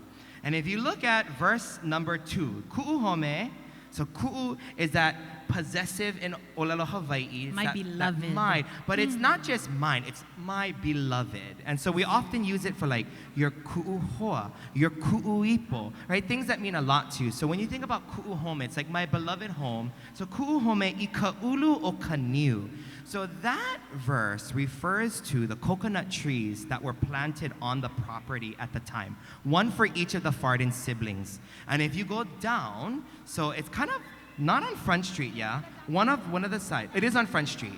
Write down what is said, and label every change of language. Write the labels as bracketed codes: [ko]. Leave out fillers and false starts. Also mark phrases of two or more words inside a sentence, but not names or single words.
[en] And if you look at verse number 2, ku'uhome, so ku'u is that possessive in [haw] Olelo Hawaii. [en] It's My that beloved. mine. But it's not just mine, it's my beloved. And so we often use it for like your ku'uhoa, your ku'uipo, right? Things that mean a lot to you. So when you think about ku'uhome, it's like my beloved home. [haw] So ku'uhome I kaʻulu o kaniu. [en] So that verse refers to the coconut trees that were planted on the property at the time. One for each of the Farden siblings. And if you go down, so it's kind of not on Front Street, yeah? One of the sides. It is on Front Street.